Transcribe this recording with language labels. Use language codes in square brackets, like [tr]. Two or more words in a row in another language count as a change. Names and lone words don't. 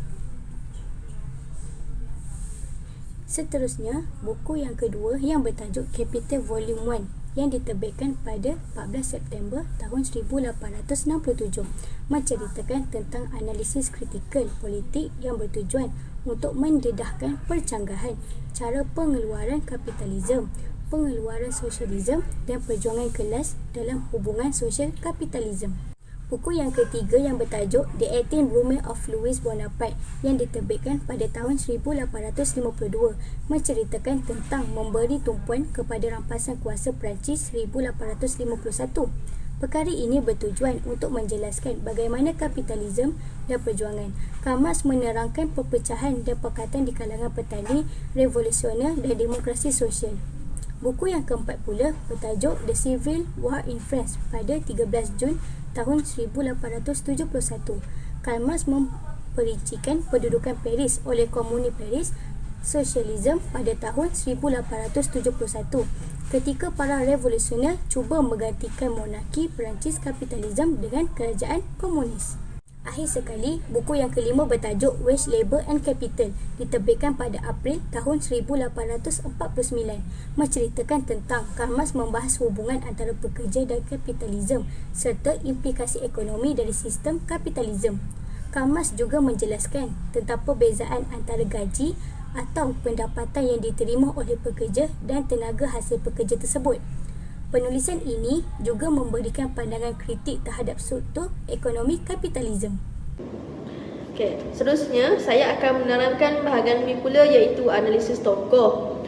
[ms] Seterusnya, buku yang kedua yang bertajuk Capital Volume 1 yang diterbitkan pada 14 September tahun 1867 menceritakan tentang analisis kritikal politik yang bertujuan untuk mendedahkan percanggahan cara pengeluaran kapitalisme, pengeluaran sosialisme dan perjuangan kelas dalam hubungan sosial kapitalisme. Buku yang ketiga yang bertajuk The 18 Women of Louis Bonaparte yang diterbitkan pada tahun 1852 menceritakan tentang memberi tumpuan kepada rampasan kuasa Perancis 1851. Perkara ini bertujuan untuk menjelaskan bagaimana kapitalisme dan perjuangan. Karl Marx menerangkan perpecahan dan pekatan di kalangan petani, revolusioner dan demokrasi sosial. Buku yang keempat pula bertajuk The Civil War in France pada 13 Jun tahun 1871. Karl Marx memperincikan pendudukan Paris oleh Komuni Paris Sosialisme pada tahun 1871 ketika para revolusioner cuba menggantikan monarki Perancis kapitalisme dengan kerajaan komunis. Akhir sekali, buku yang kelima bertajuk Wage Labour and Capital diterbitkan pada April tahun 1849 menceritakan tentang Karl Marx membahas hubungan antara pekerja dan kapitalisme serta implikasi ekonomi dari sistem kapitalisme. Karl Marx juga menjelaskan tentang perbezaan antara gaji atau pendapatan yang diterima oleh pekerja dan tenaga hasil pekerja tersebut. Penulisan ini juga memberikan pandangan kritik terhadap struktur ekonomi kapitalisme. Okey, seterusnya saya akan menerangkan bahagian B pula iaitu analisis tokoh.